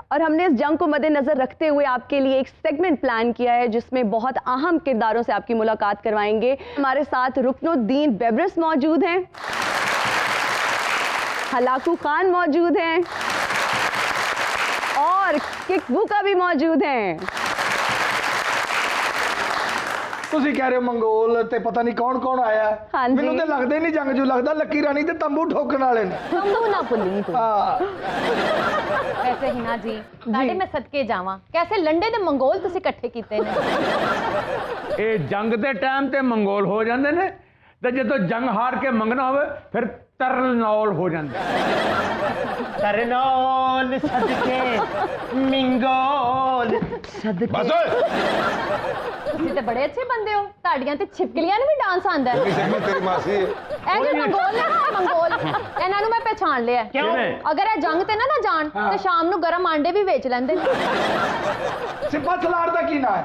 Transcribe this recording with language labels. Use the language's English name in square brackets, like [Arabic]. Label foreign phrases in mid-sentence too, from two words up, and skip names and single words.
[Urdu] اور ہم نے اس جنگ کو مدنظر رکھتے ہوئے آپ کے لیے ایک [English] segment plan [Urdu] کیا ہے جس میں بہت اہم کرداروں سے آپ کی ملاقات کروائیں گے. ہمارے ساتھ رکن الدین بیبرس موجود ہیں، ہلاکو خان موجود ہیں اور ککبکا بھی موجود ہیں. [Punjabi] ਤੁਸੀਂ ਕਹਿ ਰਹੇ ਹੋ ਮੰਗੋਲ ਤੇ ਪਤਾ ਨਹੀਂ ਕੌਣ ਕੌਣ ਆਇਆ। ਹਾਂਜੀ। ਮੈਨੂੰ ਤੇ ਲੱਗਦਾ ਹੀ ਨਹੀਂ ਜੰਗ ਜੂ, ਲੱਗਦਾ ਲੱਕੀ ਰਾਣੀ ਤੇ ਤੰਬੂ ਠੋਕਣ ਵਾਲੇ ਨੇ। ਤੰਬੂ ਨਾ ਭੁੱਲੀ ਤੂੰ। ਹਾਂ ਵੈਸੇ ਹਿਨਾ ਜੀ ਤੁਹਾਡੇ ਮੈਂ ਸਦਕੇ ਜਾਵਾਂ, ਕੈਸੇ ਲੰਡੇ ਤੇ ਮੰਗੋਲ ਤੁਸੀਂ ਇਕੱਠੇ ਕੀਤੇ ਨੇ? ਇਹ ਜੰਗ ਦੇ ਟਾਈਮ ਤੇ ਮੰਗੋਲ ਹੋ ਜਾਂਦੇ ਨੇ ਤੇ ਜਦੋਂ ਜੰਗ ਹਾਰ ਕੇ ਮੰਗਣਾ ਹੋਵੇ ਫਿਰ ਤਰਨੌਲ ਹੋ ਜਾਂਦਾ। ਤਰਨੌਲ ਸਦਕੇ ਮਿੰਗੋਲ ਸਦਕੇ। ਬਸ ਓਏ ਤੁਸੀਂ ਤੇ ਬੜੇ ਅੱਛੇ ਬੰਦੇ ਹੋ, ਤੁਹਾਡੀਆਂ ਤੇ ਛਿਪਕਲੀਆਂ ਨੂੰ ਵੀ ਡਾਂਸ ਆਂਦਾ ਹੈ। ਕਿਸੇ ਮੈਂ ਤੇਰੀ ਮਾਸੀ ਹੈ। ਇਹ ਜੋ ਮੰਗੋਲ ਨੇ ਨਾ, ਮੰਗੋਲ ਇਹਨਾਂ ਨੂੰ ਮੈਂ ਪਹਿਚਾਣ ਲਿਆ। ਕਿਉਂ? ਅਗਰ ਇਹ ਜੰਗ ਤੇ ਨਾ ਜਾਣ ਤੇ ਸ਼ਾਮ ਨੂੰ ਗਰਮ ਆਂਡੇ ਵੀ ਵੇਚ ਲੈਂਦੇ ਨੇ। ਸਿਪਾ ਸਲਾਰ ਦਾ ਕੀ ਨਾਂ ਹੈ?